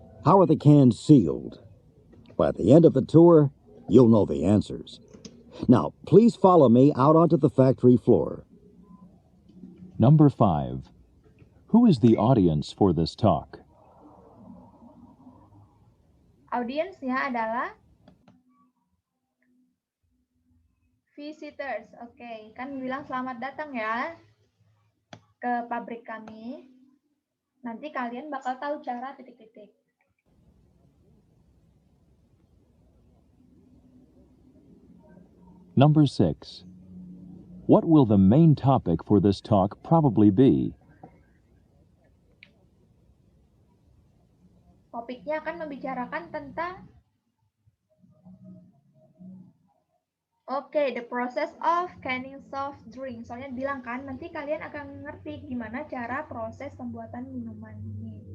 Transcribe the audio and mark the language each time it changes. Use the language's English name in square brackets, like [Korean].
[English] How are the cans sealed? By the end of the tour, you'll know the answers. Now, please follow me out onto the factory floor. Number 5. Who is the audience for this talk? [Indonesian] Audiensnya adalah visitors. Oke, kan bilang selamat datang ya ke pabrik kami. Nanti kalian bakal tahu cara titik-titik. [English] Number 6. What will the main topic for this talk probably be? [Indonesian] Topiknya akan membicarakan tentang [English] Oke, the process of canning soft drink. [Indonesian] Soalnya bilang kan, nanti kalian akan ngerti gimana cara proses pembuatan minuman ini.